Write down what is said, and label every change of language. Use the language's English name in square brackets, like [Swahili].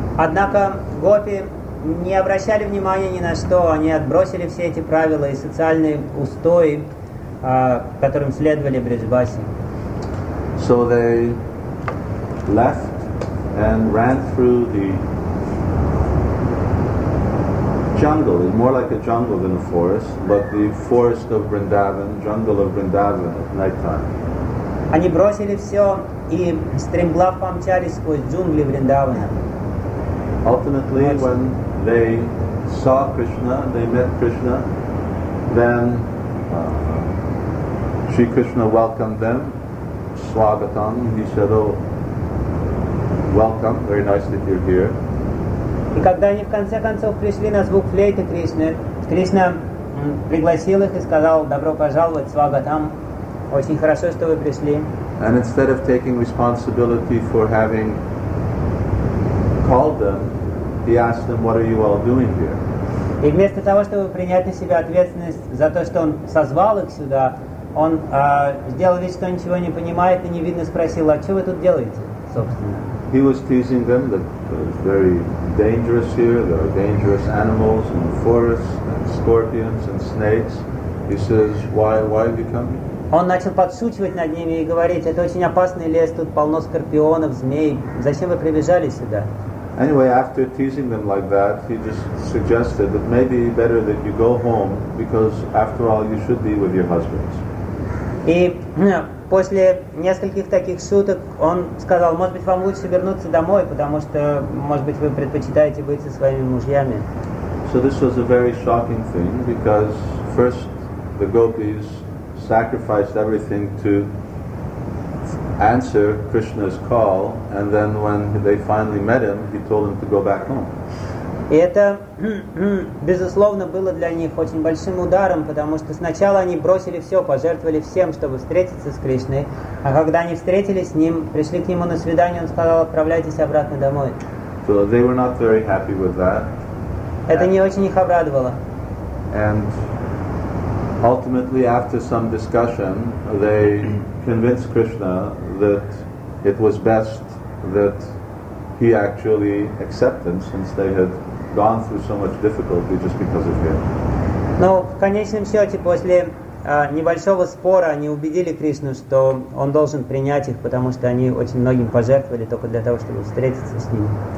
[Russian] Однако гопи не обращали внимания ни на что, они отбросили все эти правила и социальные устои, которым следовали Бриджбаси. [English] So they left and ran through the jungle, it's more like a jungle than a forest, but the forest of Vrindavan, jungle of Vrindavan at night time. [Russian] Они бросили все и стремглав помчались сквозь джунгли Вриндавана. [English] Ultimately, when they saw Krishna, they met Krishna, then Sri Krishna welcomed them, Swagatam, he said, oh, welcome, very nice that you're here. [Russian] И когда они в конце концов пришли на звук флейты Кришны, Кришна пригласил их и сказал, добро пожаловать, свагатам, очень хорошо, что вы пришли. [English] And instead of taking responsibility for having called them, he asked them, what are you all doing here? [Russian] И вместо того, чтобы принять на себя ответственность за то, что он созвал их сюда, он сделал вид, что ничего не понимает и невинно спросил, а что вы тут делаете, собственно? [English] He was teasing them that it's very dangerous here, there are dangerous animals in the forest, and scorpions and snakes. He says, why have you come here? [Russian] Он начал подшучивать над ними и говорить, это очень опасный лес, тут полно скорпионов, змей, зачем вы прибежали сюда? [English] Anyway, after teasing them like that, he just suggested that maybe better that you go home, because after all, you should be with your husbands. [Russian] И после нескольких таких суток он сказал, может быть, вам лучше вернуться домой, потому что, может быть, вы предпочитаете быть со своими мужьями. [English] So this was a very shocking thing, because first the gopis sacrificed everything to answer Krishna's call, and then when they finally met him, he told them to go back home. [Russian] И это, безусловно, было для них очень большим ударом, потому что сначала они бросили все, пожертвовали всем, чтобы встретиться с Кришной, а когда они встретились с ним, пришли к нему на свидание, он сказал, отправляйтесь обратно домой. [English] So they were not very happy with that. [Russian] Это не очень их обрадовало. [English] And ultimately, after some discussion, they convinced Krishna that it was best that he actually accept them, since they had gone through so much difficulty just because of him. [Russian] Но в конечном счете, после небольшого спора, они убедили Кришну, что он должен принять их, потому что они очень многим пожертвовали только для того, чтобы встретиться с ним.